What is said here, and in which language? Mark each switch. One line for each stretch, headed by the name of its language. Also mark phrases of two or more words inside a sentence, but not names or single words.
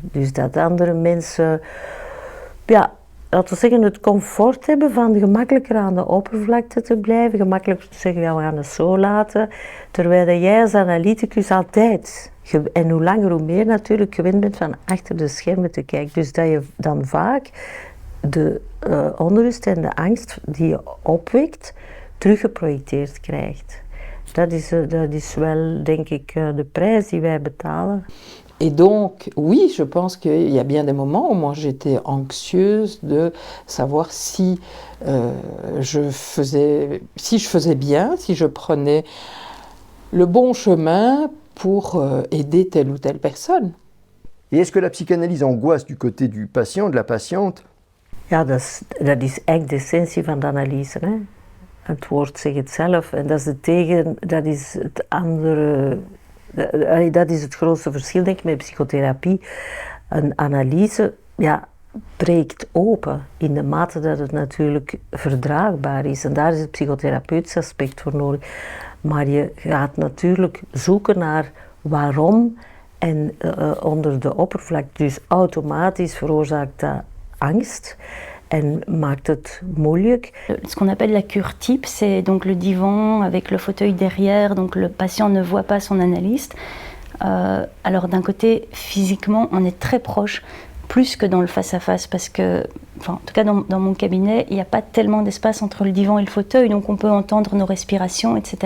Dutch: Dus dat andere mensen, laten we zeggen, het comfort hebben van gemakkelijker aan de oppervlakte te blijven, gemakkelijker te zeggen, we gaan het zo laten, terwijl dat jij als analyticus altijd, en hoe langer hoe meer natuurlijk, gewend bent van achter de schermen te kijken. Dus dat je dan vaak de onrust en de angst die je opwekt, teruggeprojecteerd krijgt. Dat is wel, denk ik, de prijs die wij betalen.
French: Et donc, oui, je pense qu'il y a bien des moments où moi j'étais anxieuse de savoir si je faisais bien, si je prenais le bon chemin pour aider telle ou telle personne. Et est-ce que la psychanalyse angoisse du côté du patient, de la patiënte?
Dutch: Ja, dat is eigenlijk de essentie van de analyse, hè? Het woord zegt het zelf en dat is het andere. Dat is het grootste verschil, denk ik, met psychotherapie. Een analyse breekt open in de mate dat het natuurlijk verdraagbaar is. En daar is het psychotherapeutisch aspect voor nodig. Maar je gaat natuurlijk zoeken naar waarom en onder de oppervlakte. Dus automatisch veroorzaakt dat angst. Elle maakt het moeilijk.
French: Ce qu'on appelle la cure type, c'est donc le divan avec le fauteuil derrière, donc le patient ne voit pas son analyste. Alors d'un côté, physiquement, on est très proche, plus que dans le face-à-face, parce que, en tout cas dans mon cabinet, il n'y a pas tellement d'espace entre le divan et le fauteuil, donc on peut entendre nos respirations, etc.